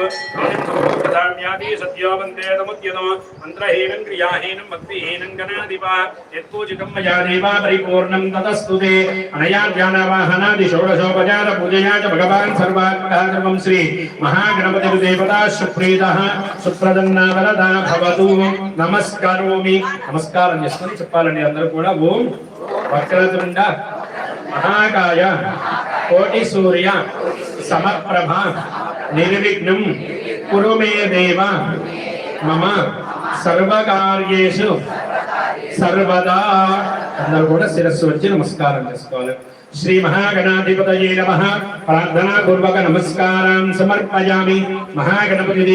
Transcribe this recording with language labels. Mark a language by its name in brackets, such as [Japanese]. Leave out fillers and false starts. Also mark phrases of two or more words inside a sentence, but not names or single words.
[Sanskrit] प्रदाम्यादि सत्यो वन्दे तमुद्यतो मन्त्रहीनं क्रियाहीनं भक्तिहीनं गणाधिपा यत्पूजितं मया देवा परिपूर्णं ततस्तुते अनया ज्ञानवाहनादि षोडशोपचार पूजया च भगवान् सर्वात्मकः सर्वं श्री महागणपतिर्देवता सुप्रीतः सुप्रदन्ना वरदा भवतु नमस्कारोमि नमस्कारं [Telugu] చేసుకొని చెప్పాలండి అందరూ కూడా [Sanskrit] ओं वक्रतुण्ड महाकाय कोटि सूर्य समप्रभ निर्विघ्नं कुरु मे देव मम सर्वकार्येषु सर्वदा [Telugu] అందరూ కూడా శిరస్సు వచ్చి నమస్కారం చేసుకోవాలి [Sanskrit] श्री महागणाधिपतये नमः प्रार्थना पूर्वक नमस्कारान् समर्पयामि महागणपति